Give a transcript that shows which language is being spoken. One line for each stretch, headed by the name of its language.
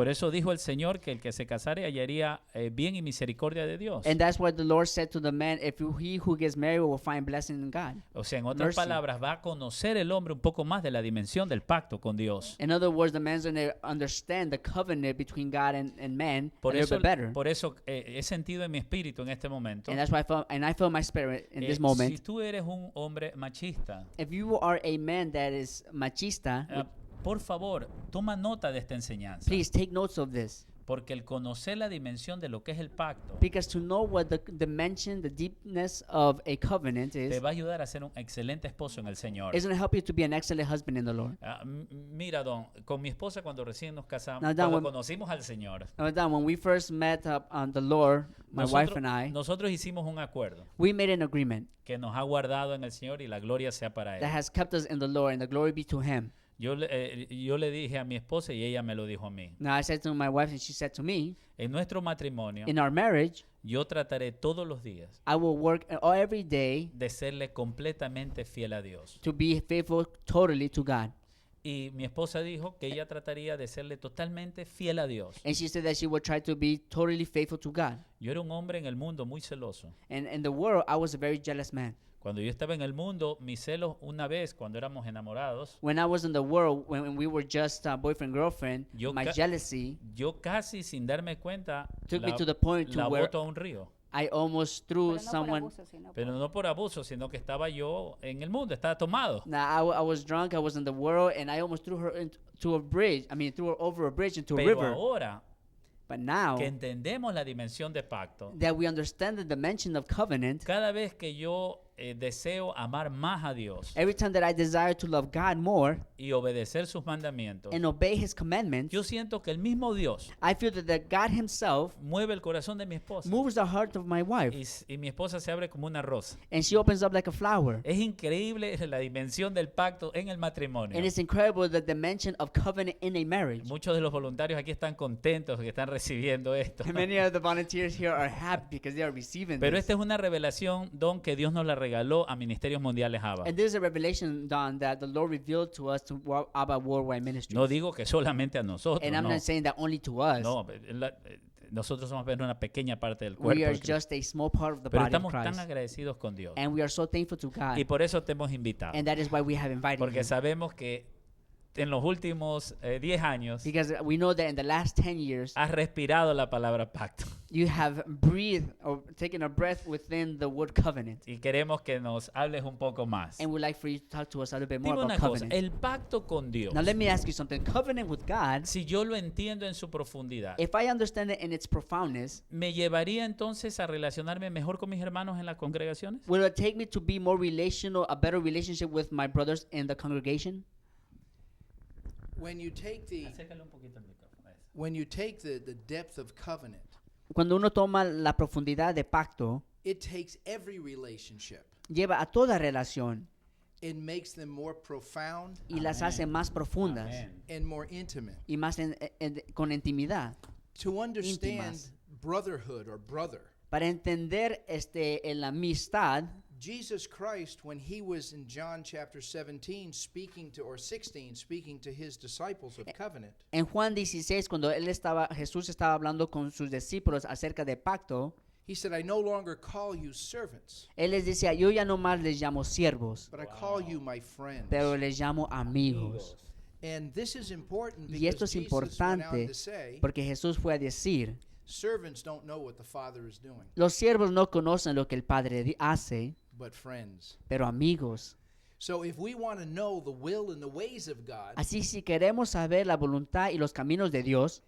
Spanish: Por eso dijo el Señor que el que se casare hallaría bien y misericordia de Dios.
English: And that's why the Lord said to the man, if he who gets married will find blessing in God.
Spanish: O sea, en otras
English: mercy.
Spanish: palabras, va a conocer el hombre un poco más de la dimensión del pacto con Dios.
English: In other words, the man's going to understand the covenant between God and man
Spanish: Por
English: a little
Spanish: eso,
English: bit better.
Spanish: por eso he sentido en mi espíritu en este momento.
English: And that's why I feel my spirit in this
Spanish: Si
English: moment.
Spanish: tú eres un hombre machista,
English: If you are a man that is machista,
Spanish: por favor, toma nota de esta enseñanza.
English: please take notes of this.
Spanish: Porque el conocer la dimensión de lo que es el pacto
English: Because to know what the dimension, the deepness of a covenant
Spanish: te
English: is,
Spanish: va a ayudar a ser un excelente esposo en el Señor.
English: is going to help you to be an excellent husband in the Lord.
Spanish: Mira, Don, con mi esposa cuando recién nos casamos,
English: Now, Don,
Spanish: cuando
English: when-
Spanish: conocimos al Señor,
English: Don, when we first met on the Lord, my wife and I,
Spanish: nosotros hicimos un acuerdo
English: we made an agreement
Spanish: que nos ha guardado en el Señor y la gloria sea para
English: that
Spanish: Él.
English: has kept us in the Lord, and the glory be to Him.
Spanish: Yo le dije a mi esposa y ella me lo dijo a mí.
English: Now I said to my wife, and she said to me,
Spanish: En nuestro matrimonio,
English: in our marriage,
Spanish: yo trataré todos los días
English: I will work every day
Spanish: de serle completamente fiel a Dios.
English: to be faithful totally to God.
Spanish: Y mi esposa dijo que ella trataría de serle totalmente fiel a Dios.
English: And she said that she would try to be totally faithful to God.
Spanish: Yo era un hombre en el mundo muy celoso.
English: And in the world, I was a very jealous man.
Spanish: Cuando yo estaba en el mundo, mis celos una vez, cuando éramos enamorados,
English: When I was in the world, when we were just boyfriend girlfriend,
Spanish: Yo
English: my
Spanish: ca-
English: jealousy
Spanish: yo casi sin darme cuenta
English: took me
Spanish: la,
English: to the point to
Spanish: la
English: where
Spanish: boto a un río.
English: I almost threw
Spanish: Pero no por
English: someone.
Spanish: abuso, sino Pero por- no por abuso, sino que estaba yo en el mundo, estaba tomado.
English: Now I was drunk. I was in the world, and I almost threw her into a bridge. I mean, threw her over a bridge into a
Spanish: Pero
English: river.
Spanish: ahora
English: But now
Spanish: que entendemos la dimensión de pacto,
English: that we understand the dimension of covenant,
Spanish: cada vez que yo deseo amar más a Dios
English: every time that I desire to love God more
Spanish: y obedecer sus mandamientos,
English: and obey His commandments,
Spanish: yo siento que el mismo Dios
English: I feel that God Himself
Spanish: mueve el corazón de mi esposa
English: moves the heart of my wife,
Spanish: y mi esposa se abre como una rosa.
English: and she opens up like a flower.
Spanish: Es increíble la dimensión del pacto en el matrimonio.
English: And it's incredible the dimension of covenant in a marriage.
Spanish: Muchos de los voluntarios aquí están contentos que están recibiendo esto.
English: Many of the volunteers here are happy because they are receiving
Spanish: Pero
English: this.
Spanish: esta es una revelación, Don, que Dios nos la regaló a Ministerios Mundiales ABA.
English: And there's a revelation, Don, that the Lord revealed to us to Abba Worldwide Ministries.
Spanish: No digo que solamente a nosotros,
English: And I'm
Spanish: no.
English: not saying that only to us.
Spanish: No, nosotros somos apenas una pequeña parte del
English: We
Spanish: cuerpo.
English: are
Spanish: de Cristo.
English: just a small part of the
Spanish: Pero
English: body of
Spanish: estamos tan
English: Christ.
Spanish: agradecidos con Dios.
English: And we are so thankful to God.
Spanish: Y por eso te hemos invitado.
English: And that is why we have invited
Spanish: Porque
English: you.
Spanish: sabemos que en los últimos 10 años
English: Because we know that in the last 10 years,
Spanish: has respirado la palabra pacto.
English: you have breathed or taken a breath within the word covenant.
Spanish: Y queremos que nos hables un poco más.
English: And we'd like for you to talk to us a little bit more
Spanish: Dime
English: about
Spanish: una cosa,
English: covenant.
Spanish: el pacto con Dios,
English: Now let me ask you something. Covenant with God,
Spanish: si yo lo entiendo en su profundidad,
English: if I understand it in its profoundness,
Spanish: ¿me llevaría entonces a relacionarme mejor con mis hermanos en las congregaciones?
English: will it take me to be more relational, a better relationship with my brothers in the congregation? When you take the
Spanish: Acércale un poquito el micrófono. Eso.
English: when you take the depth of covenant,
Spanish: Cuando uno toma la profundidad de pacto,
English: it takes every relationship
Spanish: lleva a toda relación
English: and makes them more profound
Spanish: y las Amén. hace más profundas Amén.
English: and more intimate.
Spanish: y más con intimidad.
English: To understand Íntimas. brotherhood or brother,
Spanish: Para entender la amistad,
English: Jesus Christ, when he was in John chapter 17 speaking to, or 16, speaking to his disciples of covenant,
Spanish: en Juan 16, cuando Jesús estaba hablando con sus discípulos acerca de pacto,
English: he said, I no longer call you servants,
Spanish: él les decía, yo ya no más les llamo siervos,
English: but I call you my friends.
Spanish: pero les llamo amigos.
English: And this is important
Spanish: Y esto because es
English: Jesus went on importante to say,
Spanish: porque Jesús fue a decir,
English: servants don't know what the Father is doing,
Spanish: los siervos no conocen lo que el Padre hace,
English: but friends.
Spanish: pero amigos.
English: So if we want to know the will and the ways of God,
Spanish: Así si queremos saber la voluntad y los caminos de Dios,